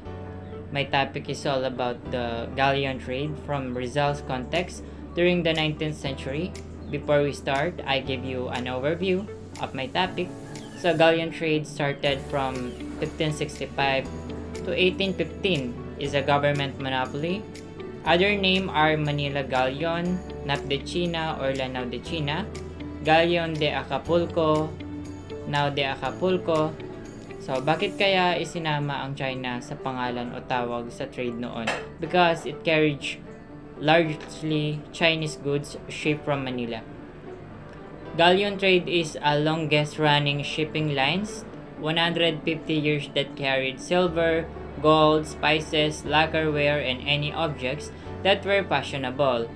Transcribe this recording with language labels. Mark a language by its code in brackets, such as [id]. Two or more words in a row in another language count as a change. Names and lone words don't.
[en] My topic is all about the galleon trade from Rizal's context during the 19th century. Before we start, I give you an overview of my topic. So galleon trade started from 1565 to 1815 is a government monopoly. Other name are Manila Galleon, Nap de China or Lanao de China, Galleon de Acapulco, Nao de Acapulco. [tl] So, bakit kaya isinama ang China sa pangalan o tawag sa trade noon? [en] Because it carried largely Chinese goods shipped from Manila. Galleon trade is a longest running shipping lines, 150 years that carried silver, gold, spices, lacquerware, and any objects that were fashionable.